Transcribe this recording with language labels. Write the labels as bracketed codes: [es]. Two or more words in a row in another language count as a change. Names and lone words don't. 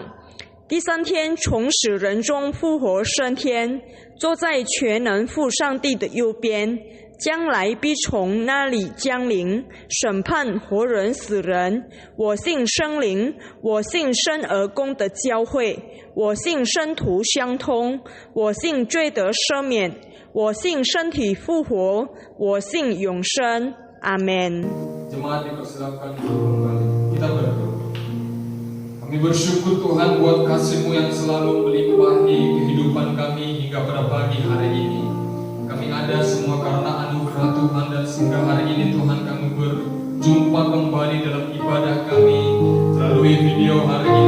[zh] 第三天从死人中复活升天，坐在全能父上帝的右边，将来必从那里降临，审判活人死人。我信圣灵，我信生而公的教会，我信圣徒相通，我信罪得赦免，我信身体复活，我信永生。阿门。 [id] Jemaat dipersilakan untuk kembali. Kita berdoa. Kami bersyukur Tuhan buat kasih-Mu yang selalu melimpahi kehidupan kami hingga pada pagi hari ini. Kami ada semua karena anugerah Tuhan, dan sehingga hari ini Tuhan kami berjumpa kembali dalam ibadah kami melalui video hari ini.